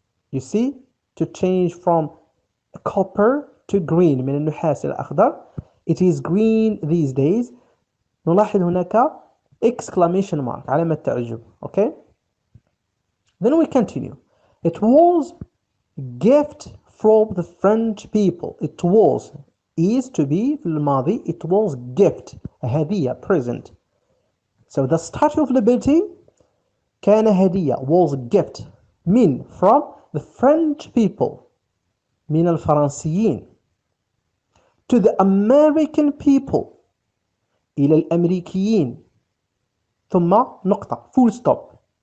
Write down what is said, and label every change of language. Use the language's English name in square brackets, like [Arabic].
[English] You see, to change from copper to green [Arabic] من النحاس إلى الأخضر [English] it is green these days. [Arabic] نلاحظ هناك exclamation mark علامة تعجب. [English] Okay, then we continue. It was gift from the French people. It was is to be [Arabic] في الماضي [English] it was gift هدية present. So the Statue of Liberty [Arabic] كان هدية [English] was gift from the French people [Arabic] من الفرنسيين [English] to the American people [Arabic] إلى الأمريكيين ثم نقطة [English] full stop.